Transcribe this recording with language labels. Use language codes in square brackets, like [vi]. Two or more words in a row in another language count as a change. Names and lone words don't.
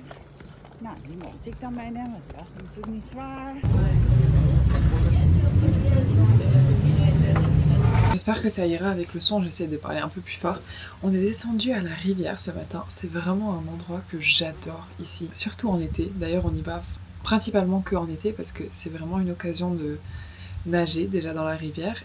[nl] Nou, die mocht ik dan meenemen, want die was natuurlijk niet zwaar. [fr] J'espère que ça ira avec le son, j'essaie de parler un peu plus fort. On est descendu à la rivière ce matin, c'est vraiment un endroit que j'adore ici, surtout en été. D'ailleurs on y va principalement que en été parce que c'est vraiment une occasion de nager déjà dans la rivière.